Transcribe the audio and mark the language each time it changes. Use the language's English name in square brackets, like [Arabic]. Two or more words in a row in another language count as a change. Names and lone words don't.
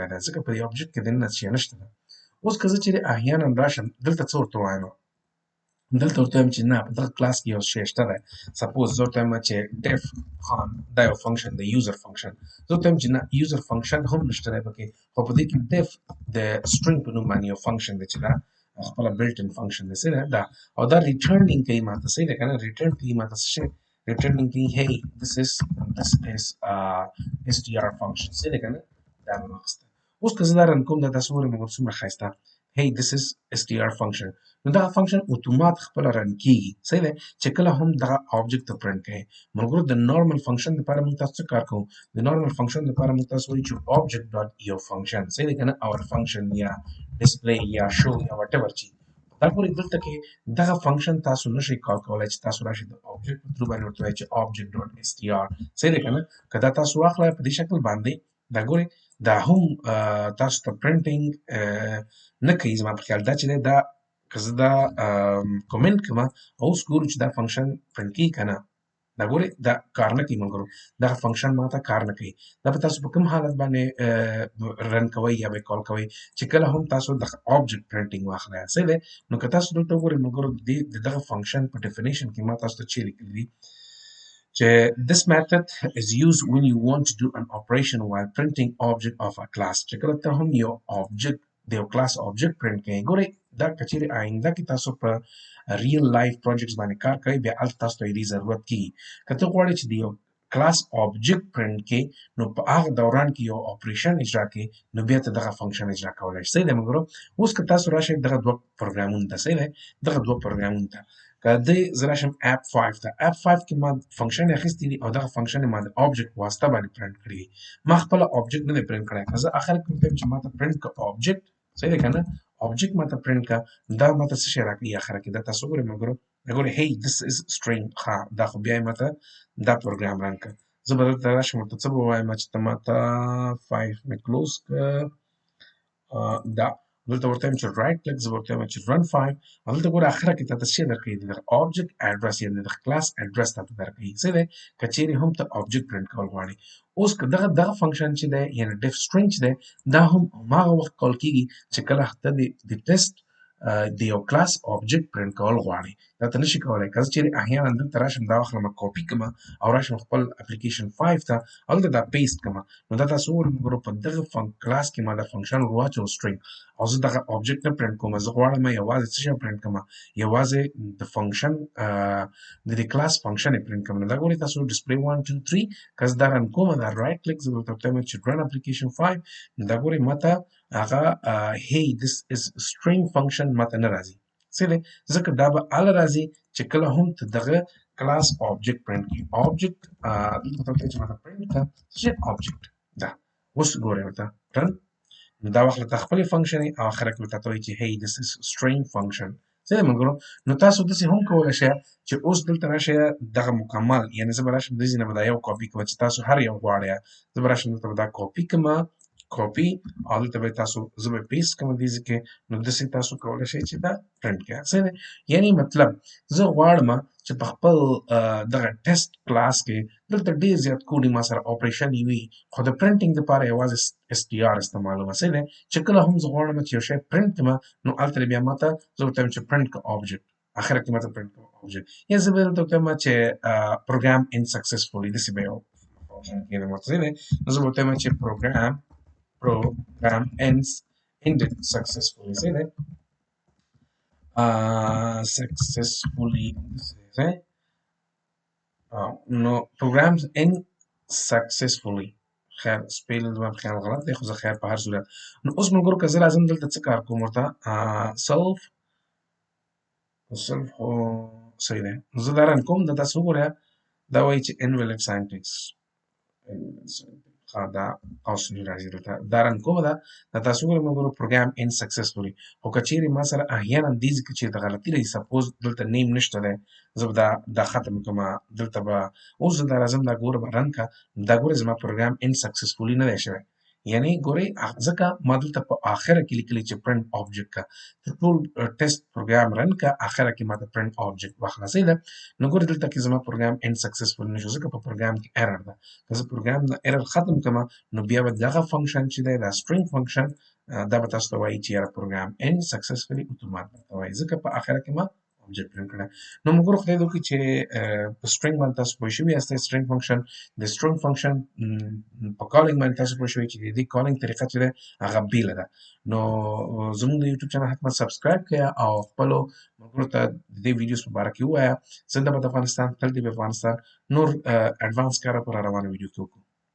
[Pashto] دی ځکه په دې آبجکټ کې دننه شی نشته ده اوس که زه چیرې احیانا راشم دلته څه ورته وایم دلته ورته وایم چې نه په دغه کلاس کې یو شی شته دی سپوز زه ورته وایم چې ډیف خان دا یو فنکشن دی [English] user function [Pashto] زه ورته وایم چې نه [English] user function [Pashto] هم نشته دی پکې خو په دې کې ډیف د سټرینګ په نوم باندې یو فنکشن دی چې دا خپله [English] built in function [Pashto] دی صحیح دی دا او دا ریټرنینګ کوي ماته صحیح دی که نه ریټرن کوي ماته څه شی ریټرنینګ کوي [English] hey this is str function [Pashto] صحیح دی که نه دا مې واخیسته اوس که زه دا رن کوم دا تاسو وګورئ مګر څومره ښایسته [English] hey this is str function [Pashto] نو دغه فنکشن اتومات خپله رن کېږي صحیح دی چې کله هم دغه آبجکټ ته پرنټ کوي ملګرو د نارمل فنکشن دپاره موږ تاسو څه کار کوو د نارمل فنکشن دپاره موږ تاسو وایو چې [English] object dot [Pashto] یو فنکشن صحیح دی که نه [English] or function [Pashto] یا ډسپلی یا شو یا وټ ایور چې دا ګورئ دلته کې دغه فنکشن تاسو نشئ کال کولی چې تاسو راشئ د object په through باندې ورته وایئ چې object.str صحیح دی که نه که دا تاسو واخلئ په دې شکل باندې دا ګورئ دا هم تاسو ته پرنټینګ نه کوي زما په خیال دا چې دی دا که زه دا کومنټ کړم اوس ګورو چې دا فنکشن پرنټ کیږي که نه دا ګورئ دا کار نه کوي ملګرو دغه فنکشن ماته کار نه کوي دا به تاسو په کوم حالت باندې رن کوئ یا به کال کوئ چې کله هم تاسو د [English] object printing [Pashto] واخلئ صحیح دی نو که تاسو دلته وګورئ ملګرو د دغه فنکشن په ډیفینیشن کې ما تاسو ته چې لیکلي دي [English] this method is used when you want to do an operation while printing object of a class [Pashto] چې کله ته هم یو object د یو [English] class object print [Pashto] کوي ګورئ دا کچېرې آینده کې تاسو په [English] real life projects [Pashto] باندې کار کوي بیا هلته تاسو ته دې ضرورت کیږي که ته غواړې چې د یو [English] class object print [Pashto] کې نو په هغه دوران کې یو اپریشن اجرا کې نو بیا ته دغه فنکشن اجرا کولی شي صحیح دی ملګرو اوس که تاسو راشئ دغه دوه پروګرامونو ته صحیح دی دغه دوه پروګرامونو ته که زه راشم اپ 5 ته اپ 5 کې ما فنکشن اخیستی دي او دغه فنکشن ما د object واسطه باندې پرنټ کړی دي ما خپله object نه دی پرنټ کړی که زه اخر کې ووایم چې ما ته پرنټ که object صحیح دی که نه object ما ته پرنټ که دا ما ته څه شی راکړي اخره کې دا تاسو وګورئ ملګرو ګورئ [English] hey this is string [Pashto] ها دا خو بیا یې ما ته دا پروګرام رن کړه زه به دلته راشم ورته څه به ووایم چې ته ما ته 5 مې کلوز کړه دا دلته ورته وایم چې [English] right click [Pashto] زه ورته وایم چې run 5 او دلته ګوره اخره کې تاته څه درکوي د [English] object address [Pashto] یعنې د [English] class address [Pashto] تاته درکوي څه دی که چیرې هم ته [English] object print [Pashto] کول غواړې اوس که دغه فنکشن چې دی یعنې [English] diff string [Pashto] چې دی دا هم هماغه وخت کال کېږي چې کله ته د ټیسټ د یو کلاس [English] object print [Pashto] کول غواړي دا ته نشي کولی که زه چیرې احیانا دلته راشم دا واخلم کاپي کړم او راشم خپل اپلیکیشن 5 ته هلته دا پیسټ کړم نو دا تاسو وګورئ ملګرو په دغه کلاس کې ما دا فنکشن ور واچو string او زه دغه object نه پرنټ کوم زه غواړم یوازې څه شی پرنټ کړم یوازې د فنکشن د دې کلاس فنکشن یې پرنټ کړم نو دا ګورئ تاسو ډسپلی 1 2 3 که زه دا رن کوم دا رایټ کلیک زه ورته وایم چې [English] run application [Pashto] 5 دا ګورئ ماته هغه [English] hey this is string function [Pashto] ماته نه راځي څه دی ځکه دا به هله راځي چې کله هم ته دغه کلاس [English] object print [Pashto] کړي object دلته ورته چې ماته print کړه څه object دا اوس ګورئ ورته run نو دا وخت ته خپلې فنکشن او اخره کې ورته وایي چې hey [English] this is string function [Pashto] څه دی ملګرو نو تاسو داسې هم کولی شئ چې اوس دلته راشئ دغه مکمل یعنې زه به راشم دې ځای نه به دا یو کاپي کوم چې تاسو هر یو غواړئ زه به راشم دلته به دا کاپي کړم کاپي او دلته به تاسو زه به پیسټ کوم دې ځای کې نو داسې تاسو کولی شئ چې دا پرنټ کړئ څه دی یعنې مطلب زه غواړم چې په خپل دغه [English] test class [Pashto] کې دلته ډېر زیات کوډ ما سره اپریشن وي خو د پرنټینګ دپاره یوازې str استعمالوم څه دی چې کله هم زه غواړم چې یو شی پرنټ کړم نو هلته بیا ما ته زه ورته وایم چې پرنټ کړه object اخره کې ما ته پرنټ کړه object یا زه به دلته وکړم چې [English] program end successfully [Pashto] داسې به یو فنکشن کېږي ماته څه دی نو زه به ورته وایم چې [English] program ended successfully say that successfully say no programs end successfully [Pashto] خیر سپیل زما په خیال غلط دی خو زه خیر په هر صورت نو اوس ملګرو که زه راځم دلته څه کار کوم ورته self خو صحیح دی نو زه دا رن کوم دا تاسو وګورئ دا وایي چې [English] invalid syntax [Pashto] دا اوس نه راځي دلته دا رن کومه ده دا تاسو وګورئ ملګرو [English] program end successfully [Pashto] خو که چیرې ما سره احیانا دې ځای کې چېرته غلطي راځي سپوز دلته نیم نشته دی زه به دا ختم کړم دلته به اوس زه دا راځم دا ګوره به رن کړه دا ګوره زما [English] program end successfully [Pashto] نه دی شوی یعنی ګورئ ځکه ما دلته په اخره کې لیکلي چې [English] print object [Pashto] کا ته ټول ټیسټ پروګرام رن کا اخره کې ماته [English] print object [Pashto] واخله صحیح ده نو ګورئ دلته کې زما پروګرام [English] end successful [Pashto] نشو ځکه په پروګرام کې error ده که زه پروګرام نه error ختم کړم نو بیا به دغه فنکشن چې دی دا [English] string function [Pashto] دا به تاسو ته وایي چې یاره پروګرام [English] end successfully [Pashto] اتومات ورته وایي ځکه په اخره کې ما [English] object print [Pashto] کړه نو موږ خدای دې وکړي چې په string باندې تاسو پوه شوي یاست [English] string function [Pashto] د [English] string function [Pashto] په calling باندې تاسو پوه شوي چې د دې calling طریقه چې ده هغه بیله ده نو زموږ د یوټیوب چینل حتما سبسکرایب کړئ او خپلو ملګرو ته د دې ویډیوز په باره کې ووایه زنده باد افغانستان تل دې افغانستان نور اډوانس کار پر روانه ویډیو کې وکړو